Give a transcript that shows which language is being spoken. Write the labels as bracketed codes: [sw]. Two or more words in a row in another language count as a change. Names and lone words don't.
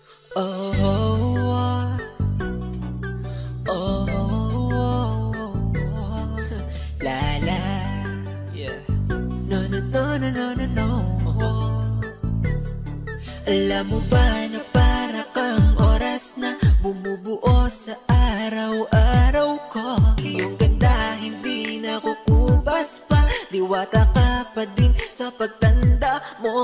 [en] Oh, oh, oh, oh, oh, la la, yeah. No, no, no, no, no, no, no. [tl] Alam mo ba na para kang oras na bumubuo sa araw-araw ko? Iyong ganda hindi na kukubas pa, diwata ka pa din sa pagtanda mo.